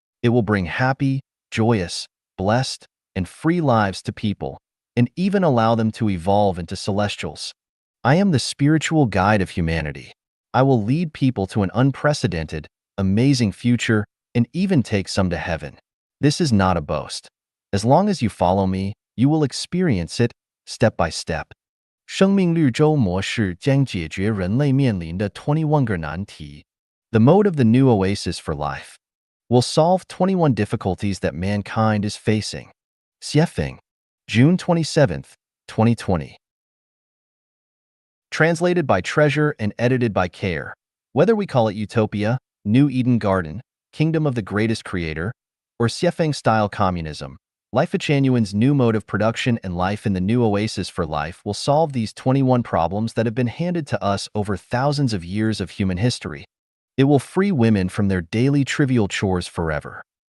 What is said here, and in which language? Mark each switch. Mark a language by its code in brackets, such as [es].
[en] It will bring happy, joyous, blessed, and free lives to people, and even allow them to evolve into celestials. I am the spiritual guide of humanity. I will lead people to an unprecedented, amazing future and even take some to heaven. This is not a boast. As long as you follow me, you will experience it step by step. [zh] 生命绿洲模式将解决人类面临的21个难题. [en] The mode of the new oasis for life will solve 21 difficulties that mankind is facing. Xiefeng, June 27th, 2020. Translated by Treasure and edited by Care. Whether we call it Utopia, New Eden Garden, Kingdom of the Greatest Creator, or Xiefeng-style communism, Life Genuine's new mode of production and life in the new oasis for life will solve these 21 problems that have been handed to us over thousands of years of human history. It will free women from their daily trivial chores forever.